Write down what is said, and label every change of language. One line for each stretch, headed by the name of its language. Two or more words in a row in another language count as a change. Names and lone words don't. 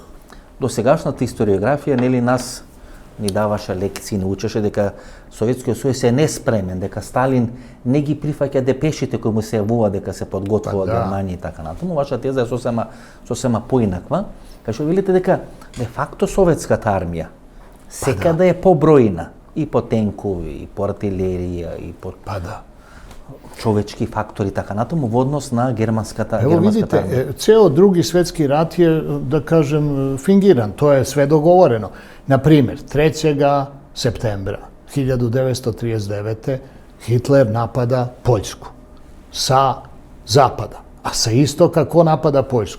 Macedonian: До сегашната историографија, нас ни даваше лекции, ни учеше дека Советскиот сојуз е неспремен, дека Сталин не ги прифаќа депешите кои му се јавува дека се подготвува Германија и така натаму. Ваша теза е сосема поинаква. Кај што велите дека де факто советската армија секаде е побројна и по тенкови, и по артилерија, и по човечки фактори, така натаму, во однос на германската армија.
Serbian: Evo vidite, ceo drugi svetski rat je, da kažem, fingiran. To je sve dogovoreno. Na primjer, 3. septembra 1939. Hitler napada Poljsku sa zapada, a sa istoka ko napada Poljsku?